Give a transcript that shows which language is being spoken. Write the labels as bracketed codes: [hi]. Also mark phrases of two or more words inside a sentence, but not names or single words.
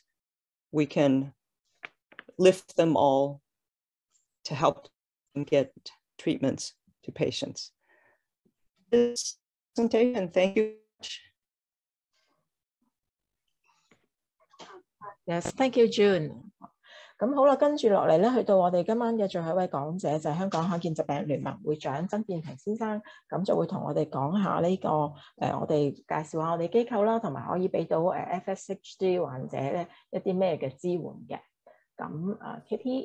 [en] We can lift them all to help them get treatments to patients. This presentation, thank you. Yes, thank you, June. [yue] 咁好啦，跟住落嚟咧，去到我哋今晚嘅最後一位講者就係香港罕見疾病聯盟會長曾建平先生，咁就會同我哋講下呢個我哋介紹下我哋機構啦，同埋可以俾到FSHD 患者咧一啲咩嘅支援嘅。咁Kitty，